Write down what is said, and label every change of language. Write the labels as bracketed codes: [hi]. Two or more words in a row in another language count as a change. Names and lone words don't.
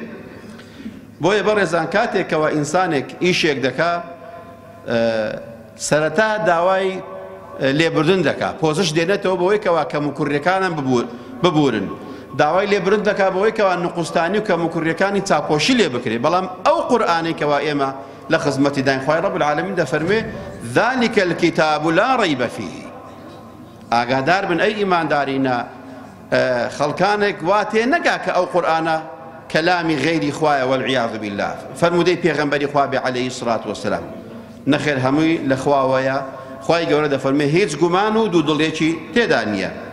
[ckb] بۆیە بەڕێزان کاتێکەوە ئینسانێک ئیشێک دەکا سەرەتا داوای لێبوردن دەکا، پۆزش دێنێتەوە بەوەی کەوا کەم و کوڕیەکانم ببورن. داوای لێبوردن دەکا بەوەی کەوا نقوستانی و کەم و کوڕیەکانی چاپۆشی لێ بکرێ. بەڵام ئەو قورئانەی کەوا ئێمە لە خزمەتی داین خوای [ar] ڕەب العالەمین [ckb] دەفەرمێ [ar] ذلك الكتاب لا ريب فيه. [ckb] ئاگادار بن ئەی ئیماندارینە، خەڵکانێک وا تێ نەگا کە ئەو قورئانە کەلامی غەیری خوایە [ar] والعیاذ بالله. [ckb] فەرمودەی پێغەمبەری خوا بێ [ar] عەلەیهی السڵات وەسەلام. [ckb] نەخێر هەمووی لە خواوەیە. خوای گەورە دەفەرمێ هیچ گومان و دوودڵێکی تێدا نییە.